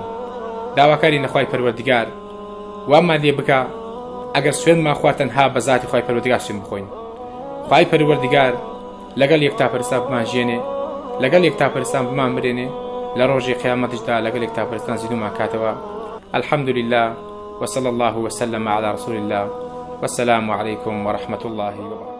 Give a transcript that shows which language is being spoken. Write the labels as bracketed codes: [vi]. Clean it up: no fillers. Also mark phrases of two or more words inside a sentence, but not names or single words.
[ckb] داواکاری نەخوای پەروەردیگار وامان لێ بکە ئەگەر سوێندمان خوارد تەنها بە زاتی خوای پەروەردیگار سوێند بخۆین. خوای پەروەردیگار لەگەڵ یەکتاپەرستان بمانژێنێ، لەگەڵ یەکتاپەرستان بمان برێنێ، لە ڕۆژی قیامەتیشدا لەگەڵ یەکتاپەرستان زیندوومان کاتەوە. [ar] الحمد لله وصلى الله وسلم على رسول الله والسلام عليكم ورحمة الله وبركاته.